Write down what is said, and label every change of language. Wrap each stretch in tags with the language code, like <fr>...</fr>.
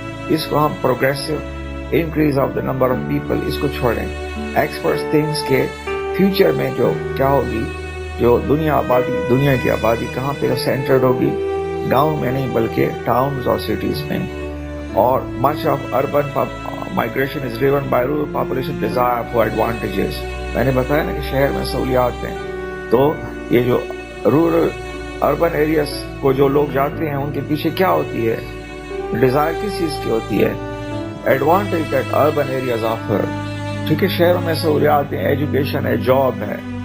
<ur>اس کو ہم</ur> <en>progressive increase of the number of people</en> <ur>اس کو چھوڑیں. ایکسپرٹس تھنکس کے فیوچر میں جو کیا ہوگی, جو دنیا کی آبادی کہاں پہ سینٹرڈ ہوگی, گاؤں میں نہیں بلکہ ٹاؤنز اور سٹیز میں.</ur> <en>اور much of urban migration is driven by rural population desire for advantages.</en> <ur>میں نے بتایا نا کہ شہر میں سہولیات ہیں, تو یہ جو رورل اربن ایریاز کو جو لوگ جاتے ہیں ان کے پیچھے کیا ہوتی ہے, ڈیزائر کس چیز کی ہوتی ہے,</ur> <en>Advantage that urban areas offer.</en> <ur>ٹھیک ہے, شہروں میں سہولیات ہیں, ایجوکیشن ہے, جاب ہے.</ur>